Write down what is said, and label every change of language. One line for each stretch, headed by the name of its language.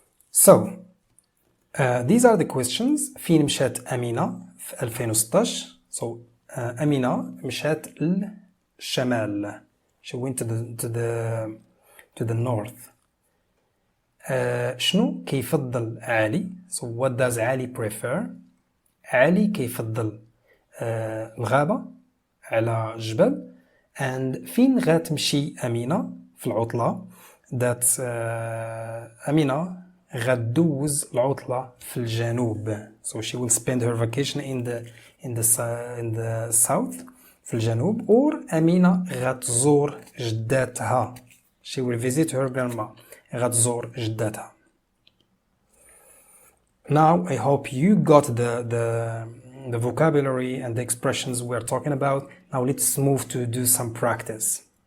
English: So these are the questions.
Arabic: فين مشات أمينة في 2016. So أمينة مشات للشمال.
English: She went to the north.
Arabic: شنو كيفضل علي.
English: So what does علي prefer.
Arabic: علي كيفضل الغابة على الجبل. And فين غتمشي أمينة في العطلة. That أمينة غتدوز العطلة في الجنوب.
English: So she will spend her vacation in the south
Arabic: في الجنوب. Or أمينة غتزور جداتها.
English: She will visit her grandma.
Arabic: غتزور جداتها.
English: Now I hope you got the vocabulary and the expressions we're talking about. Now let's move to do some practice.